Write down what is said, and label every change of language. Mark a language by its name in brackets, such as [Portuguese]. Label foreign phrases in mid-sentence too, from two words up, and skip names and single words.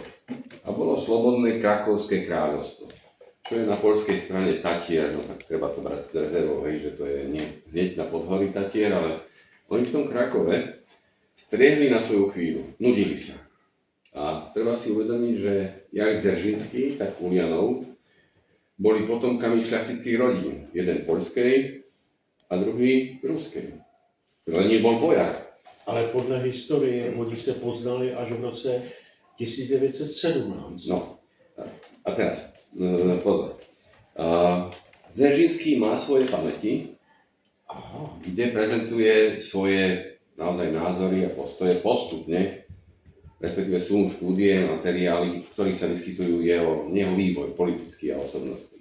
[Slovak] A bolo slobodné Krakovské kráľovstvo, čo je na poľskej strane Tatier, no tak treba to brať z rezervou, že to je nie hneď na podhorí Tatier, ale oni v tom Krakove striehli na svoju chvíľu, nudili sa. A treba si uvedomiť, že jak Dzeržinský, tak Uljanov boli potomkami šľachtických rodín. Jeden poľskej a druhý ruskej. Lenin bol bojar. [Czech] Ale podle historie oni se poznali až v roce 1917. [Slovak] No, a teraz, pozor. Dzeržinský má svoje pamäti, kde prezentuje svoje naozaj názory a postoje postupne, respektíve sú štúdie, materiály, v ktorých sa vyskytujú jeho vývoj politický a osobnostný.